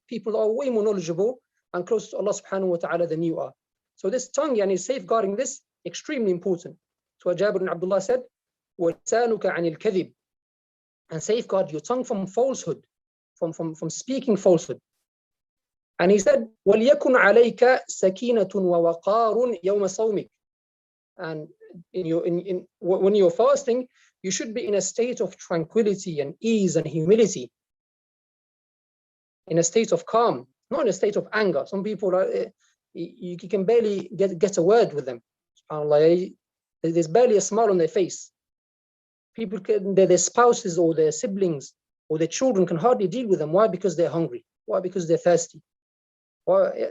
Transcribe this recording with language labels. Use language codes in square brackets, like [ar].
[en] People are way more knowledgeable and close to Allah subhanahu wa ta'ala than you are. So this tongue, safeguarding this, extremely important. So Jabir ibn Abdullah said, [ar] وَلِسَانُكَ عَنِ الْكَذِبِ. [en] And safeguard your tongue from falsehood, from speaking falsehood. And he said, [ar] وَلْيَكُنْ عَلَيْكَ سَكِينَةٌ وَوَقَارٌ يَوْمَ صَوْمِكَ. [en] And when you're fasting, you should be in a state of tranquility and ease and humility, in a state of calm, not in a state of anger. Some people are, you can barely get a word with them. SubhanAllah, there's barely a smile on their face. People their spouses or their siblings or their children can hardly deal with them. Why? Because they're hungry. Why? Because they're thirsty. Why?